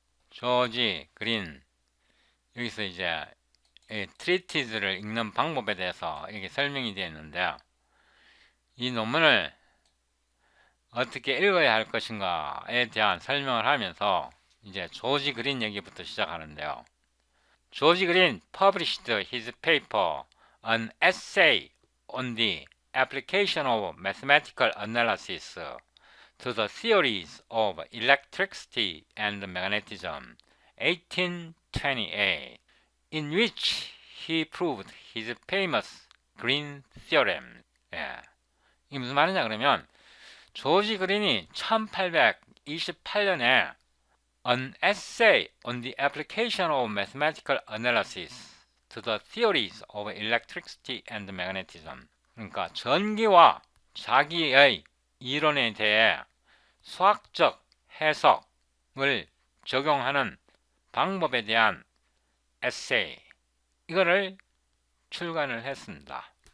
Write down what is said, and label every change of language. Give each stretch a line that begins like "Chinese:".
Korean: 조지 그린. 여기서 이제 트리티즈를 읽는 방법에 대해서 이게 설명이 되어 있는데요. 이 논문을 어떻게 읽어야 할 것인가에 대한 설명을 하면서 이제 조지 그린 얘기부터 시작하는데요.
English: 조지 그린 published his paper An Essay on the Application of Mathematical Analysis to the Theories of Electricity and Magnetism, 1828, in which he proved his famous Green Theorem.
Korean: 이게 무슨 말이냐 그러면 조지 그린이 1828년에 An Essay on the Application of Mathematical Analysis to the Theories of Electricity and Magnetism, 그러니까 전기와 자기의 이론에 대해 수학적 해석을 적용하는 방법에 대한 에세이, 이거를 출간을 했습니다.